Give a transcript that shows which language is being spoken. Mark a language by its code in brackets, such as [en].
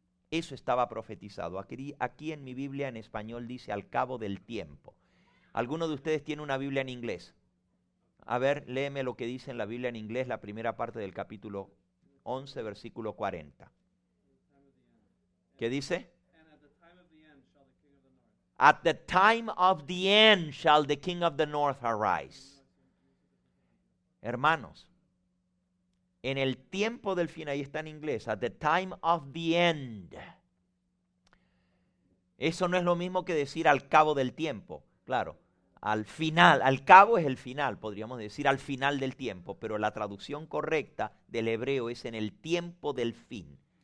[es] Eso estaba profetizado. Aquí en mi Biblia en español dice al cabo del tiempo. ¿Alguno de ustedes tiene una Biblia en inglés? A ver, léeme lo que dice en la Biblia en inglés, la primera parte del capítulo 11, versículo 40. ¿Qué dice? [en] At the time of the end shall the king of the north arise. [es] Hermanos, en el tiempo del fin, ahí está en inglés, [en] at the time of the end. [es] Eso no es lo mismo que decir al cabo del tiempo, claro. Al final, al cabo es el final, podríamos decir al final del tiempo, pero la traducción correcta del hebreo es en el tiempo del fin.